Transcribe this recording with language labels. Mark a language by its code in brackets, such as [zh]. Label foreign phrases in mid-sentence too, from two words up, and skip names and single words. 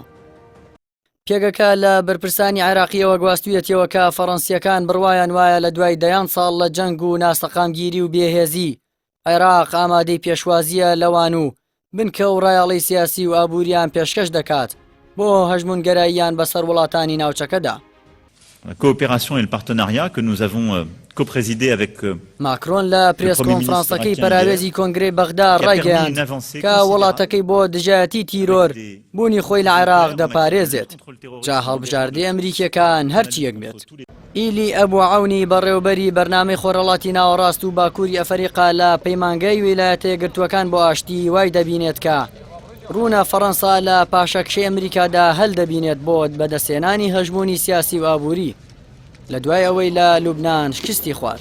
[ckb] پێگەکە لە بەرپرسانی عێراقیەوە گواستوویەتەوە کە فەڕەنسیەکان بڕوایان وایە لە دوای دەیان ساڵ لە جەنگ و ناسەقامگیری و بێهێزی عێراق ئامادەی پێشوازیە لەوان و بنکە و ڕایاڵی سیاسی و ئابووریان پێشکەش دەکات بۆ هەژمونگەراییان بەسەر وڵاتانی ناوچەکەدا. [fr] La coopération et le partenariat que nous avons coprésidé avec [ckb] ماکرۆن لە پرێس کۆنفرانسەکەی پەراوێزی کۆنگرەی بەغدا ڕایگەیاند کە وڵاتەکەی بۆ دژایەتی تیرۆر بوونی خۆی لە عێراق دەپارێزێت، جا هەڵبژاردەی ئەمریکیەکان هەرچی یەک بێت. ئیلی ئەبوو عەونی بەڕێوەبەری بەرنامەی خۆرهەڵاتی ناوەڕاست و باکووری ئەفریقا لە پەیمانگای ویلایەتە یەکگرتووەکان بۆ ئاشتی وای دەبینێت کە ڕوونە فەڕەنسا لە پاشەکشەی ئەمریکادا هەل دەبینێت بۆ بەدەستێنانی هەژمونی سیاسی و ئابووری لە دوای ئەوەی لە لوبنان شکستی خوارد.